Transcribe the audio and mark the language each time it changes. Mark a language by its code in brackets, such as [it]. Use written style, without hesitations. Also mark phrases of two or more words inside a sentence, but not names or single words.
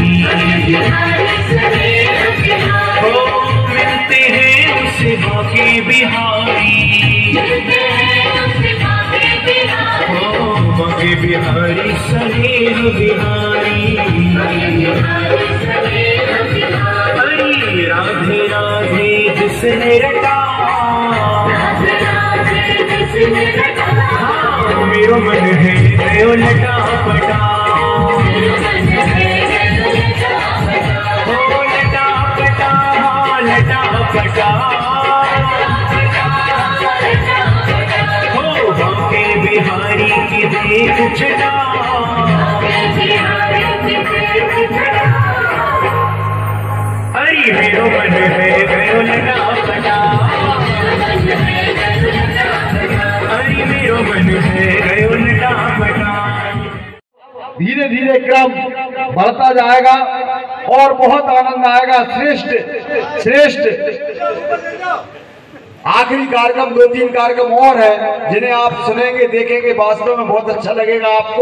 [hi] हो मिलते हैं उसे बाकी बिहारी हो बाकी बिहारी स्नेह बिहारी [bra] हरी राधे राधे जिसने रटा मेरो मन है गयो लटा पटा हो लटा पटा हो बांके बिहारी की देख छटा अरे मेरो मन है गयो लटा पटा अरे मेरो मन है गयो लटा पटा [hi] धीरे धीरे क्रम बढ़ता जाएगा और बहुत आनंद आएगा। श्रेष्ठ आखिरी कार्यक्रम 2-3 कार्यक्रम और है जिन्हें आप सुनेंगे देखेंगे, वास्तव में बहुत अच्छा लगेगा आपको।